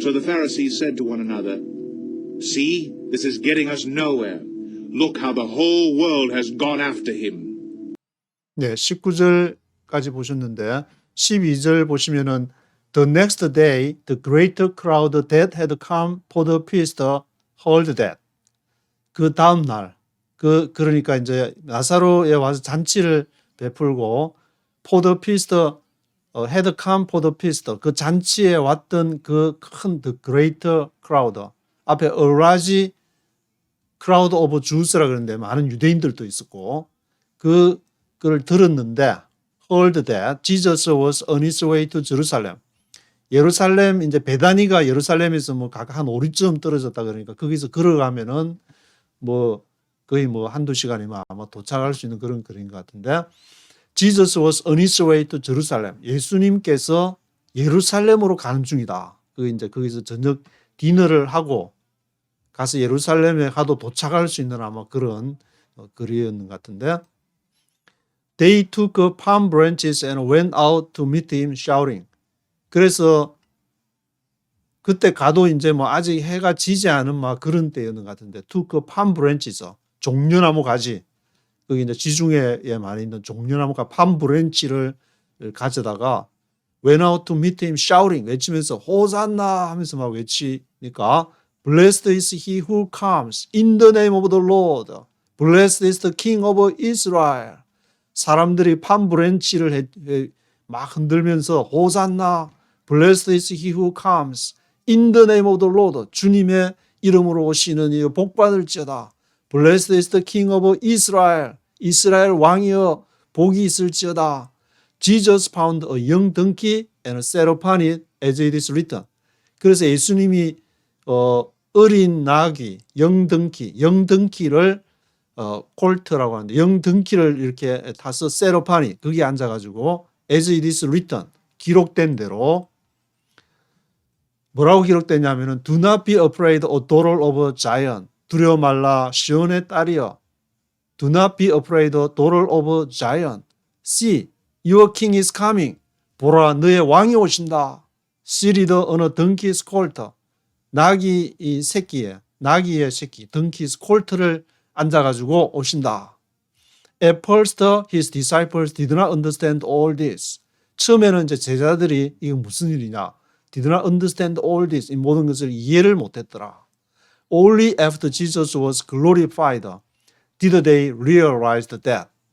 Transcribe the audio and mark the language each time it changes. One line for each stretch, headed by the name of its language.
English: So the Pharisees said to one another, See, this is getting us nowhere. Look how the whole world has gone after him.
Korean: 네, 19절까지 보셨는데 12절 보시면은
English: The next day, the great crowd that had come for the feast heard that.
Korean: 그 다음 날, 그러니까 이제 나사로에 와서 잔치를 베풀고 포도 피스트
English: had come for the feast.
Korean: 그 잔치에 왔던 그 큰
English: the greater crowd
Korean: 앞에
English: a large crowd of Jews
Korean: 라 그러는데 많은 유대인들도 있었고 그걸 들었는데
English: heard that Jesus was on his way to Jerusalem.
Korean: 예루살렘 이제 베다니가 예루살렘에서 뭐 각 한 5리쯤 떨어졌다 그러니까 거기서 걸어가면은 뭐 거의 뭐 한두 시간이면 아마 도착할 수 있는 그런 거리인 것 같은데
English: Jesus was on his way to Jerusalem.
Korean: 예수님께서 예루살렘으로 가는 중이다. 그 이제 거기서 저녁 디너를 하고 가서 예루살렘에 가도 도착할 수 있는 아마 그런 거리였는 것 같은데
English: They took palm branches and went out to meet him shouting.
Korean: 그래서 그때 가도 이제 뭐 아직 해가 지지 않은 막 그런 때였는 것 같은데
English: took palm branches
Korean: 종려나무 가지 거기 이제 지중해에 많이 있는 종려나무가 palm branch를 가져다가
English: went out to meet him shouting
Korean: 외치면서 호산나 하면서 막 외치니까
English: Blessed is he who comes in the name of the Lord. Blessed is the King of Israel.
Korean: 사람들이
English: palm branch를
Korean: 막 흔들면서 호산나
English: Blessed is he who comes in the name of the Lord.
Korean: 주님의 이름으로 오시는 이 복받을지어다.
English: Blessed is the King of Israel.
Korean: 이스라엘 왕이여 복이 있을지어다.
English: Jesus found a young donkey and sat upon it as it is written.
Korean: 그래서 예수님이 어린 나귀, 영등키를 콜트라고 하는데 영등키를 이렇게 타서
English: sat upon it
Korean: 거기에 앉아가지고
English: as it is written
Korean: 기록된 대로 뭐라고 기록됐냐면은
English: Do not be afraid, O daughter of Zion.
Korean: 두려워 말라 시온의 딸이여.
English: Do not be afraid, O daughter of Zion. See, your king is coming.
Korean: 보라, 너의 왕이 오신다.
English: Seated on a donkey's colt.
Korean: 나귀의 새끼,
English: donkey's colt
Korean: 를 앉아가지고 오신다.
English: At first, his disciples did not understand all this.
Korean: 처음에는 이제 제자들이 이거 무슨 일이냐?
English: Did not understand all this.
Korean: 이 모든 것을 이해를 못했더라.
English: Only after Jesus was glorified did they realize that.